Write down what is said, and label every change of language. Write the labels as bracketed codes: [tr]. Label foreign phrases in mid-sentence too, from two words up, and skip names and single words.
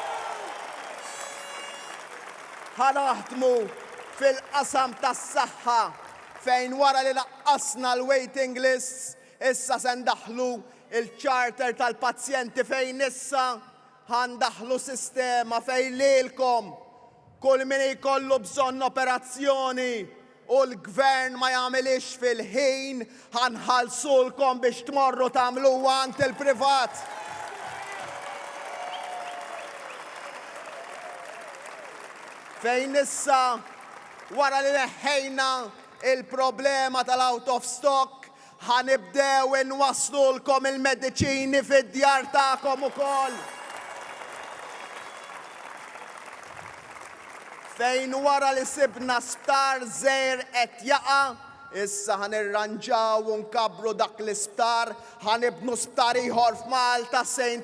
[mt] Ħanaħdmu fil-qasam tas-saħħa fejn wara li naqqasna l- [en] waiting lists [mt] issa se ndaħlu il-charter tal-pazjenti fejn issa ħandaħlu sistema fejn lilkom kull min jkollu bżonn operazzjoni u l-gvern ma jagħmilix fil-ħin ħanħallsulkom biex tmorru tagħmluha għand il-privat. fejn issa wara li neħħejna il-problema tal- [en] out of stock, [mt] ħanibdew inwaslulkom il-mediċini fid-djar tagħkom ukoll. Fejn wara li sibna sptar żgħir qed jaqa', issa ħanirranġaw u nkabru dak l-isptar, ħanibnu sptar ieħor f'Malta, St.